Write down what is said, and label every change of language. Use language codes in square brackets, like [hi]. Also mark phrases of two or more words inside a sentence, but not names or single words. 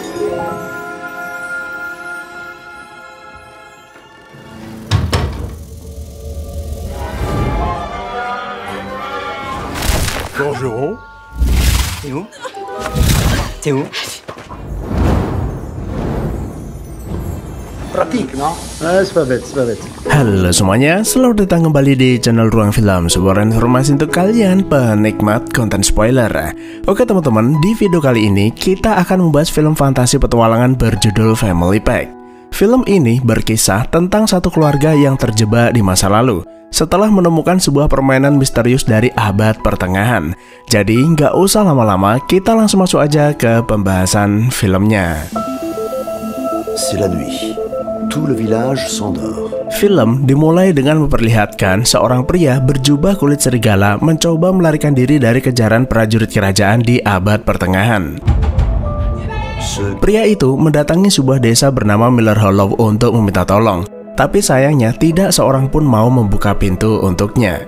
[fr] Forgeron. T'es où? T'es où? Pratique, non? C'est pas bête, c'est pas bête. [id] Halo semuanya, selamat datang kembali di channel Ruang Film, sebuah informasi untuk kalian penikmat konten spoiler. Oke teman-teman, di video kali ini kita akan membahas film fantasi petualangan berjudul Family Pack. Film ini berkisah tentang satu keluarga yang terjebak di masa lalu setelah menemukan sebuah permainan misterius dari abad pertengahan. Jadi nggak usah lama-lama, kita langsung masuk aja ke pembahasan filmnya. [fr] C'est la nuit. Tout le village s'endort. [id] Film dimulai dengan memperlihatkan seorang pria berjubah kulit serigala mencoba melarikan diri dari kejaran prajurit kerajaan di abad pertengahan. Pria itu mendatangi sebuah desa bernama Miller Hollow untuk meminta tolong, tapi sayangnya tidak seorang pun mau membuka pintu untuknya.